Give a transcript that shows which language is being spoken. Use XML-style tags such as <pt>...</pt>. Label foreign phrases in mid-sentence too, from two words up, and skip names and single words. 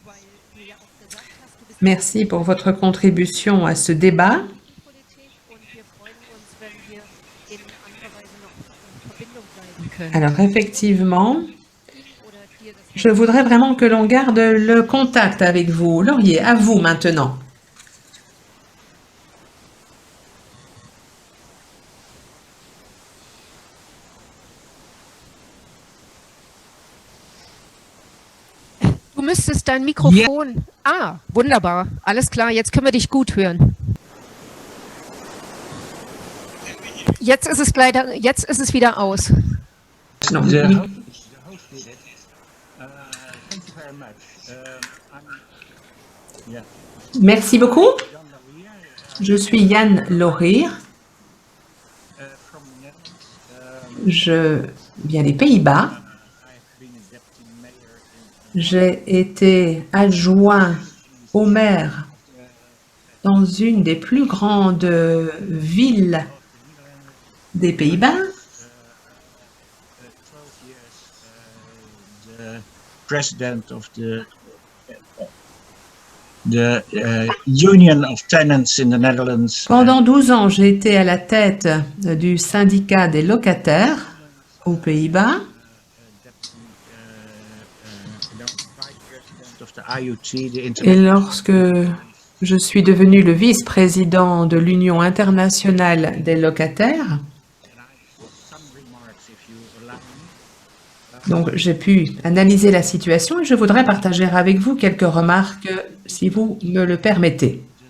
<fr>Merci pour votre contribution à ce débat. Alors, effectivement, je voudrais vraiment que l'on garde le contact avec vous. Laurier, à vous maintenant.</fr> <de>Du müsstest dein Mikrofon... Ah, wunderbar. Alles klar, jetzt können wir dich gut hören. Jetzt ist es wieder aus.</de> <fr>Non. Merci beaucoup. Je suis Jan Laurier. Je viens des Pays-Bas. J'ai été adjoint au maire dans une des plus grandes villes des Pays-Bas.</fr> <en>President of the Union of Tenants in the Netherlands.</en> <fr>Pendant 12 ans, j'ai été à la tête du syndicat des locataires aux Pays-Bas. Et lorsque je suis devenu le vice-président de l'Union internationale des locataires, donc j'ai pu analyser la situation et je voudrais partager avec vous quelques remarques, si vous me le permettez.</fr>